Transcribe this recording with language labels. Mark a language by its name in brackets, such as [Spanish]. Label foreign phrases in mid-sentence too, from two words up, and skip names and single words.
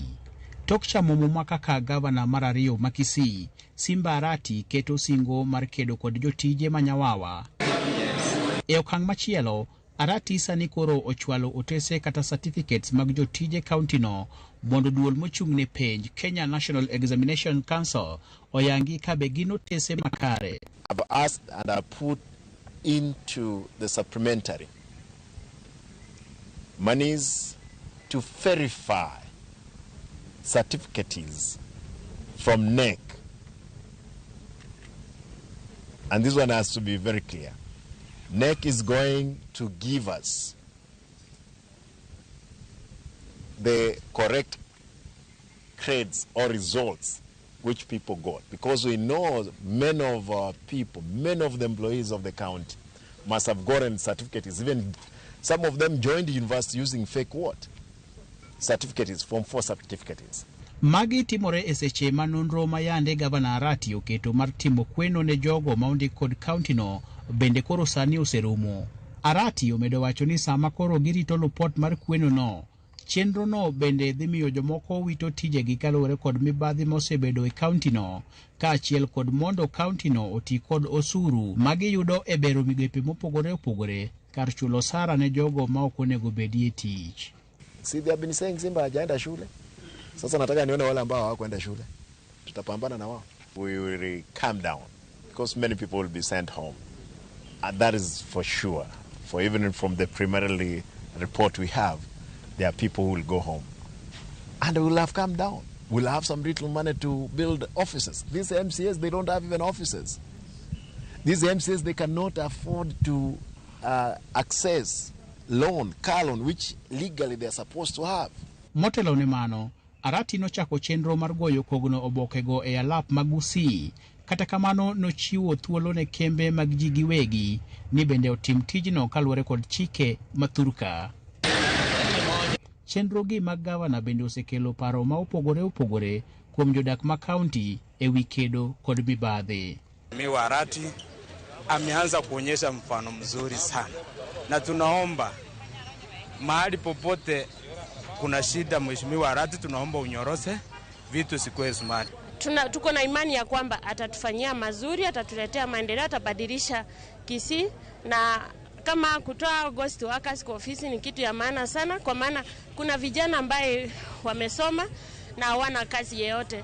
[Luo (Kenya and Tanzania)] Tok chamomo ma kaka gavana mar ariyo ma Kisii, Simba Arati keto osingo mar kedo kod jotije manyawawa. E okang' machielo, Arati sani koro ochwalo otese kata certificates mag jotije kaunti no mondo duol mochung' ne penj Kenya National Examination Council oyangi kabe gino tese makare. [English] I've asked and I put into the supplementary monies to verify certificates from NEC. And this one has to be very clear. NEC is going to give us the correct grades or results which people got, because we know many of our people, many of the employees of the county must have gotten certificates. Even some of them joined the university using fake certificates, Form 4 certificates. [Luo (Kenya and Tanzania)] Magi timore e seche manonro mayande Gavana Arati oketo mar timo kweno ne jogo maondik kod kaunti no bende koro sani oserumo. Arati omedo wacho ni sama koro girito lupot mar kweno no, chenro no bende dhi miyo jomoko wito tijegi kaluwore kod mibadhi mosebedo e kaunti no, kaachiel kod mondo kaunti no oti kod osuru magi yudo e bero migepe mopogore opogore kar chulo sara ne jogo ma ok onego bedie tich. [English] See, they have been saying Simba [Swahili] hajaenda shule. Sasa nataka nione wale ambao hawakwenda shule. Tutapambana na wao. [English] We will calm down because many people will be sent home. And that is for sure. For even from the preliminary report we have, there are people who will go home. And we will have calmed down. We'll have some little money to build offices. These MCAs, they don't have even offices. These MCAs, they cannot afford to access car loan, which legally they are supposed to have. [Luo (Kenya and Tanzania)] Motelo ne mano, Arati nochako chenro mar goyo kogno obokego e alap mag Kisii. Kata kamano nochiwo thuolo ne kembe mag ji giwegi ni bende otim tijno kaluwore kod chike mathurka. Chenro gi mag gavana bende osekelo paro ma opogore kuom jodak ma kaunti e wi kedo kod mibadhi. [Swahili] Mheshimiwa Arati ameanza kuonyesha mfano mzuri sana, na tunaomba mahali popote kuna shida, Mheshimiwa Arati, tunaomba unyorose vitu sikuwe smart. Tuko na imani ya kwamba atatufanyia mazuri, atatuletea maendeleo, atabadilisha Kisii, na kama kutoa [English] ghost workers [Swahili] kwa ofisi ni kitu ya maana sana, kwa maana kuna vijana ambaye wamesoma na hawana kazi yeyote.